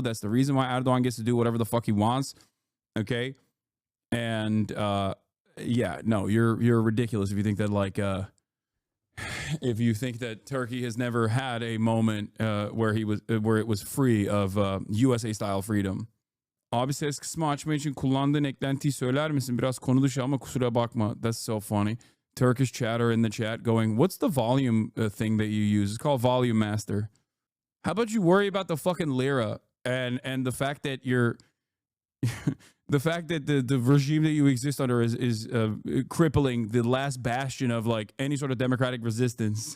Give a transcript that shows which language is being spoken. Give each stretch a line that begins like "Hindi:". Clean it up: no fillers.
English: That's the reason why Erdogan gets to do whatever the fuck he wants. Okay. And yeah, no, you're ridiculous if you think that like if you think that Turkey has never had a moment where it was free of USA style freedom.
Turkish: Abi ses kısmı açmak için kullandığın eklentiyi söyler misin? Biraz konu dışı ama kusura bakma.
English: That's so funny. Turkish chatter in the chat going, what's the volume thing that you use? It's called Volume Master. How about you worry about the fucking lira and the fact that you're the fact that the regime that you exist under is crippling the last bastion of like any sort of democratic resistance.